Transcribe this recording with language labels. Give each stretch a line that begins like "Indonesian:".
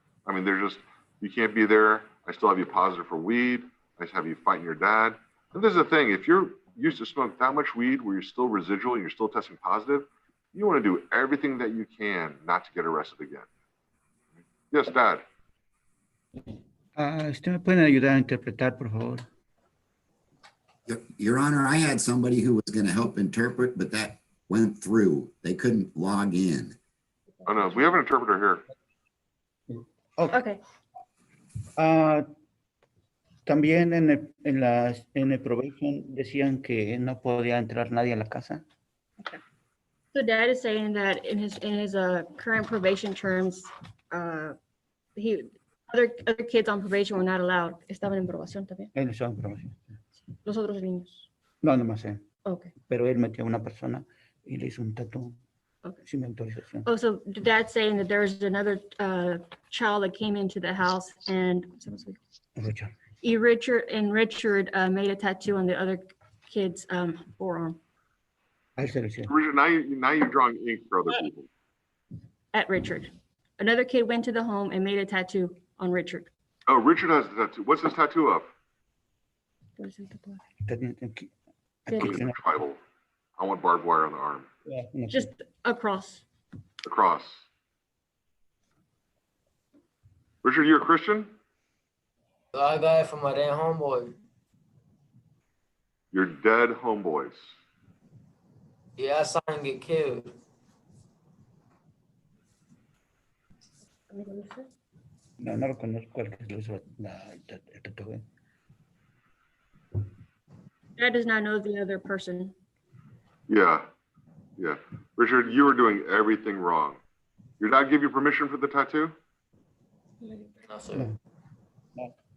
English: I mean, you can't be there. I still have you positive for weed. I just have you fighting your dad. And this is the thing, if you're used to smoke that much weed where you're still residual and you're still testing positive, you want to do everything that you can not to get arrested again. Yes, Dad.
Spanish: ¿Usted me puede ayudar a interpretar, por favor?
English: Your Honor, I had somebody who was going to help interpret, but that went through. They couldn't log in. Oh, no, we have an interpreter here. Okay.
Spanish: También en el probation decían que no podía entrar nadie a la casa.
English: So Dad is saying that in his current probation terms, other kids on probation were not allowed.
Spanish: Estaban en probación también. Él estaba en probation. Los otros niños. No, nomás él.
English: Okay.
Spanish: Pero él metió a una persona y le hizo un tatu
English: Okay.
Spanish: sin mi autorización.
English: Oh, so Dad's saying that there's another child that came into the house and Richard. Richard made a tattoo on the other kid's forearm.
Spanish: A él se lo hicieron.
English: Richard, now you're drawing ink for other people. At Richard. Another kid went to the home and made a tattoo on Richard. Oh, Richard has the tattoo. What's his tattoo of? Tribal. I want barbed wire on the arm. Just across. Across. Richard, you're a Christian? I got it from my damn homeboy. Your dead homeboys. Yeah, I saw him get killed.
Spanish: No, no lo conozco al que lo hizo el tatuaje.
English: Dad does not know the other person. Yeah. Yeah. Richard, you were doing everything wrong. Your dad give you permission for the tattoo? No, sir. No.